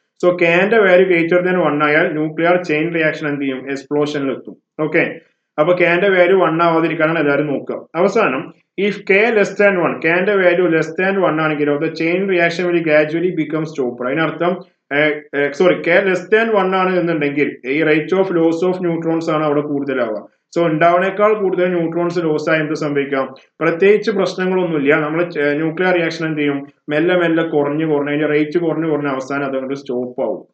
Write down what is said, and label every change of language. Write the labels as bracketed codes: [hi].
[ml] So കെന്റെ value greater than 1 ആയാൽ nuclear chain reaction എന്ത് ചെയ്യും? എക്സ്പ്ലോഷനിൽ എത്തും. ഓക്കെ, അപ്പൊ കെന്റെ വാല്യൂ 1 ആവാതിരിക്കാനാണ് എല്ലാവരും നോക്കുക. [en] അവസാനം if k less than 1, [ml] kന്റെ value less than 1 ആണെങ്കിലോ [en] the chain reaction will gradually become stopped. [ml] അതിനർത്ഥം k ലെസ് ദാൻ 1 ആണ് എന്നുണ്ടെങ്കിൽ ഈ rate of loss of neutrons ആണ് അവിടെ കൂടുതലാവുക. സോ ഉണ്ടാവുന്നേക്കാൾ കൂടുതൽ ന്യൂട്രോൺസ് ലോസ് ആയി എന്ത് സംഭവിക്കാം? പ്രത്യേകിച്ച് പ്രശ്നങ്ങളൊന്നുമില്ല. നമ്മൾ ന്യൂക്ലിയർ റിയാക്ഷൻ എന്ത് ചെയ്യും? മെല്ലെ കുറഞ്ഞ് അതിന്റെ റേറ്റ് കുറഞ്ഞ് അവസാനം അതുകൊണ്ട് സ്റ്റോപ്പ് ആവും.